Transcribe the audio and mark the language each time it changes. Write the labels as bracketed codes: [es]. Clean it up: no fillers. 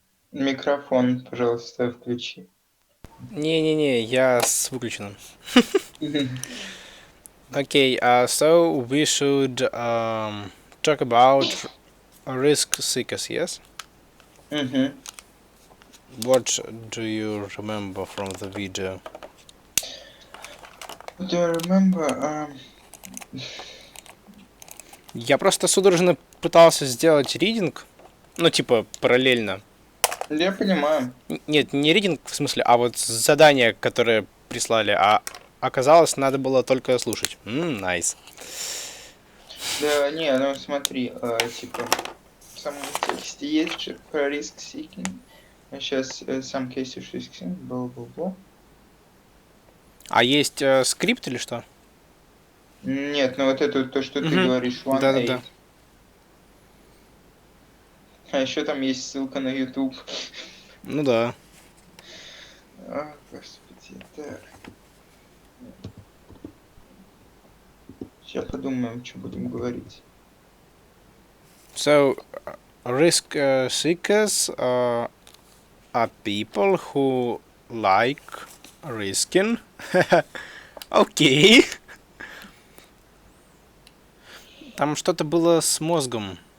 [ru] Микрофон, пожалуйста, включи. Не-не-не, я с выключенным. [en] Okay, so we should talk about risk seekers, yes? Мгм. What do you remember from the video? Do you remember? [ru] Я просто судорожно пытался сделать ридинг, ну типа параллельно. Я понимаю. Нет, не ридинг в смысле, а вот задание, которое прислали, а оказалось, надо было только слушать. [en] Nice. [ru] Да, не, ну смотри, типа, в самом тексте есть же про risk seeking. Сейчас [en] some cases risk seeking, [ru] бла-бла-бла. А есть скрипт или что? Нет, ну вот это то, что ты говоришь, Да-да-да. 1.8. А еще там есть ссылка на YouTube. Ну да. Господи, так. Сейчас подумаем, что будем говорить. [en] So, risk seekers are people who like risking. [ru] Окей. Там что-то было с мозгом.